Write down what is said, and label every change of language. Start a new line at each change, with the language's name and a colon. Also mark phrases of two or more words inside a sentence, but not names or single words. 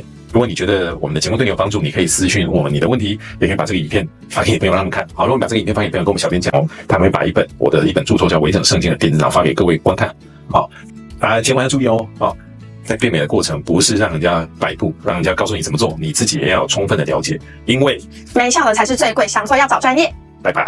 Chinese: 如果你覺得我們的節目對你有幫助，你可以私訊我們你的問題，也可以把這個影片發給你朋友讓他們看。好，如果你把這個影片發給你朋友，跟我們小編講，他們會把我的一本著作叫《微整聖經》的電子檔發給各位觀看。好，大家千萬要注意哦。在變美的過程，不是讓人家擺布，讓人家告訴你怎麼做，你自己也要有充分的了解，因為沒效的才是最貴，想做要找專業。拜拜。